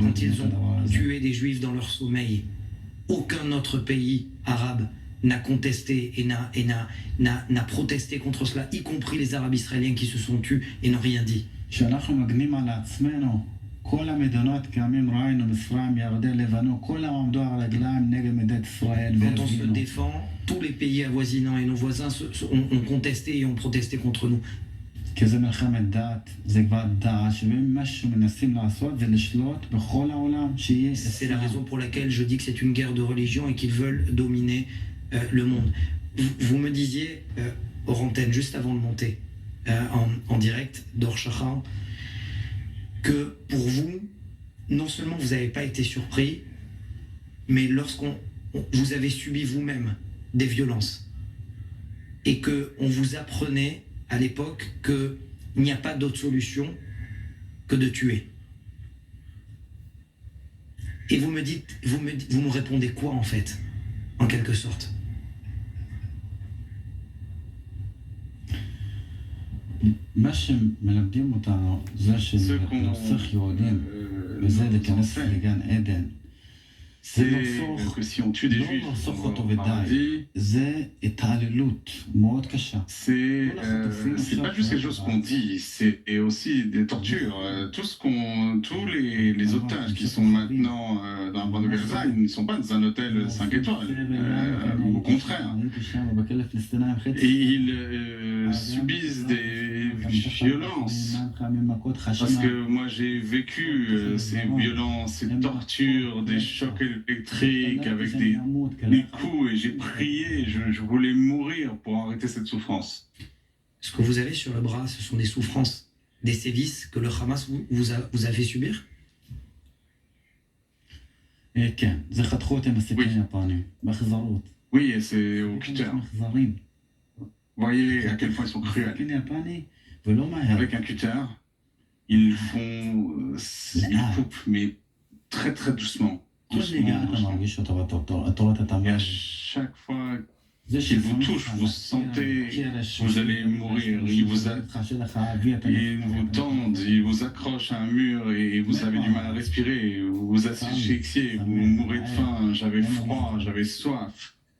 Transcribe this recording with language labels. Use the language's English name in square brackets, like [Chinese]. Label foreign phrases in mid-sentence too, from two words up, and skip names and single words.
[French] Quand ils ont tué des juifs dans leur sommeil, aucun autre pays arabe n'a contesté et n'a protesté contre cela, y compris les Arabes israéliens qui se sont tus et n'ont rien dit. [Hebrew] כשאנחנו מגנים על עצמנו, כל המדינות קיימים, ראינו, מצרים, ירדן, לבנון, כולם עמדו על הרגליים נגד מדינת ישראל. [French] Quand on se défend, tous les pays avoisinants et nos voisins ont contesté et ont protesté contre nous. [Hebrew] כי זה מלחמת דת, זה כבר דאעש, ומה שמנסים לעשות זה לשלוט בכל העולם, שיהיה [French] C'est la raison pour laquelle je dis que c'est une guerre de religion et qu'ils veulent dominer le monde. Vous me disiez, hors antenne, juste avant de monter en direct d'Orshachan, que pour vous, non seulement vous n'avez pas été surpris, mais vous avez subi vous-même des violences et qu'on vous apprenait à l'époque qu'il n'y a pas d'autre solution que de tuer. Et vous me répondez quoi en fait, en quelque sorte? [Hebrew] מה שמלמדים אותנו זה שלרצוח יהודים וזה להיכנס לגן עדן. [French] C'est que si on tue des juifs au paradis, [Hebrew] זה התעללות מאוד קשה. [French] c'est pas juste quelque chose qu'on dit, c'est aussi des tortures. Tous les otages qui sont maintenant dans la bande de Gaza, ils ne sont pas dans un hôtel 5 étoiles, au contraire. Et ils subissent des violences. Parce que moi j'ai vécu ces violences, ces tortures, des chocs électriques avec des coups et j'ai prié, je voulais mourir pour arrêter cette souffrance. Ce que vous avez sur le bras, ce sont des souffrances, des sévices que le Hamas vous a fait subir? [Hebrew] כן, זה חתכו אותם בסכין יפני, באכזרות. [French] Oui, et c'est au cutter. Vous voyez à quel point ils sont cruels. [Hebrew] סכין יפני, ולא מהר. [French] Avec un cutter, ils coupent, mais très très doucement. [Hebrew] כל נגיעה אתה מרגיש אותו ואתה רואה את [French] Et à chaque fois qu'il vous touche, vous sentez que vous allez mourir. Ils vous tendent, ils vous accrochent à un mur et vous avez du mal à respirer. Vous vous asphyxiez, vous mourrez de faim. J'avais froid, j'avais soif.